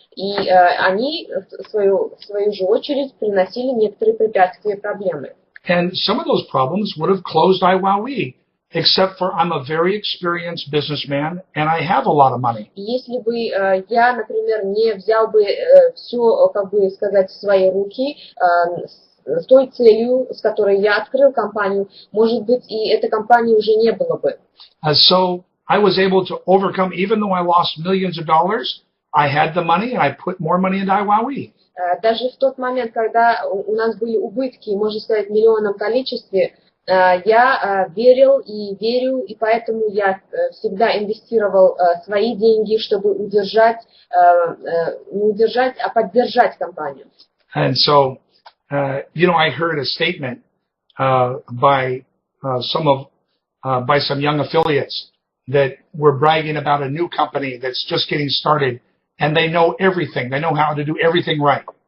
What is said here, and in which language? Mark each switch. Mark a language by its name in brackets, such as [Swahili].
[Russian] И они, в свою же очередь, приносили некоторые препятствия и проблемы. [English] And some of those problems would have closed iWowWe, except for I'm a very experienced businessman and I have a lot of money. [Russian] Если бы я, например, не взял бы все, в свои руки, с той целью, с которой я открыл компанию, может быть, и этой компании уже не было бы. [English] So I was able to overcome, even though I lost millions of dollars, I had the money and I put more money into iWowWe. [Russian] Даже в тот момент, когда у нас были убытки, можно сказать, в миллионном количестве, я верил и верю, и поэтому я всегда инвестировал свои деньги, чтобы удержать, не удержать, а поддержать компанию. [English] And so, I heard a statement by some young affiliates that were bragging about a new company that's just getting started, and they know everything. They know how to do everything right.